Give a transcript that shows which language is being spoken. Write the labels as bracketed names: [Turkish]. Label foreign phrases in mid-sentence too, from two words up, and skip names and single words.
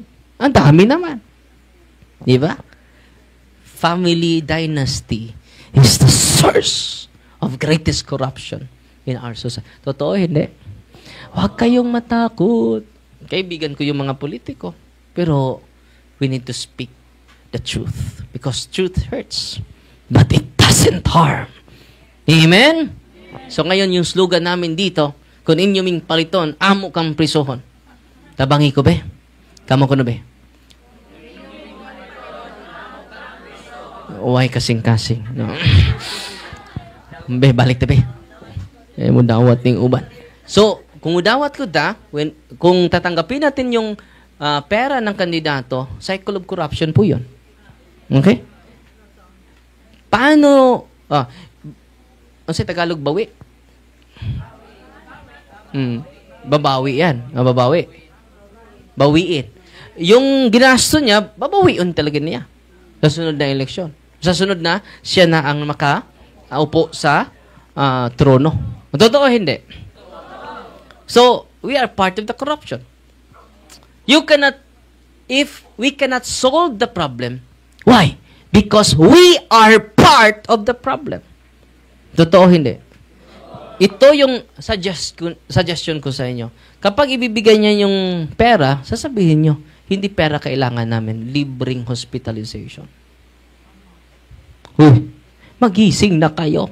[Filipino] Ang dami naman. Di ba? [English] Family dynasty is the source of greatest corruption in our society. [Filipino] Totoo, hindi. Huwag kayong matakot. Kaibigan ko yung mga politiko. Pero [English] we need to speak the truth. Because truth hurts. But it doesn't harm. Amen? [Filipino] So ngayon yung slogan namin dito, [Hiligaynon] kung inyo ming paliton, amo kang prisohon. Tabangi ko be? Kamo ko no be? Uway kasing-kasing. No? Be, balik tabi. [Cebuano] Mo dawat ning uban. So, kung udawat ko [Filipino] kung tatanggapin natin yung pera ng kandidato, [English] cycle of corruption [Filipino] po yun. [English] Okay? [Filipino] Paano, ano sa Tagalog, bawi? Babawi yan. Babawi. Bawiin. Yung ginasto niya, babawiin talaga niya. Sa sunod na eleksyon. Sa sunod na, siya na ang makaupo sa trono. Totoo hindi? [English] So, we are part of the corruption. If we cannot solve the problem, why? Because we are part of the problem. [Filipino] Totoo hindi? Ito yung suggestion ko sa inyo. Kapag ibibigay niya yung pera, sasabihin nyo, hindi pera kailangan namin, libreng hospitalization. Magising na kayo.